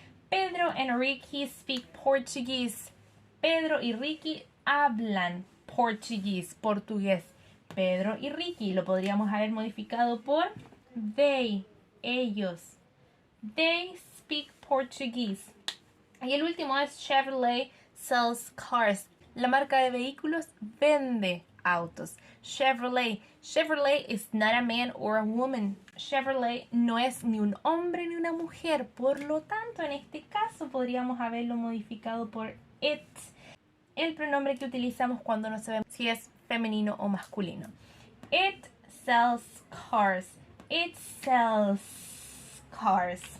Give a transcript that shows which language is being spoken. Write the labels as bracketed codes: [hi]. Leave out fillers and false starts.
[en] Pedro and Ricky speak Portuguese. [es] Pedro y Ricky hablan portugués. Pedro y Ricky lo podríamos haber modificado por they, ellos. [en] They speak Portuguese. [es] Y el último es [en] Chevrolet sells cars. [es] La marca de vehículos vende autos. [en] Chevrolet is not a man or a woman. [es] Chevrolet no es ni un hombre ni una mujer. Por lo tanto, en este caso podríamos haberlo modificado por it. El pronombre que utilizamos cuando no sabemos si es femenino o masculino. [en] It sells cars. It sells cars.